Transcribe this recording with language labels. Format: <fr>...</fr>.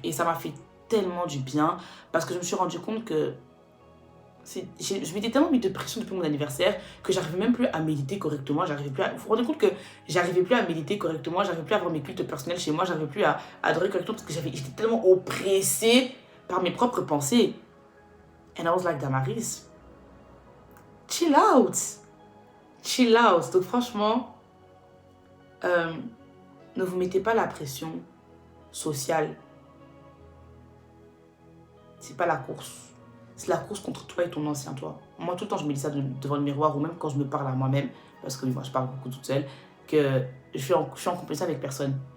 <fr>Et ça m'a fait tellement du bien parce que je me suis rendu compte que je m'étais tellement mis de pression depuis mon anniversaire que j'arrivais même plus à méditer correctement. Vous vous rendez compte que j'arrivais plus à méditer correctement, j'arrivais plus à avoir mes cultes personnels chez moi, j'arrivais plus à adorer correctement parce que j'étais tellement oppressée par mes propres pensées.</fr> <en>And I was like, Damaris, chill out. Chill out.</en> <fr>Donc franchement, ne vous mettez pas la pression sociale. C'est pas la course. C'est la course contre toi et ton ancien toi. Moi, tout le temps, je me dis ça devant le miroir ou même quand je me parle à moi-même, parce que moi, je parle beaucoup toute seule, que je suis en compétition avec personne.</fr>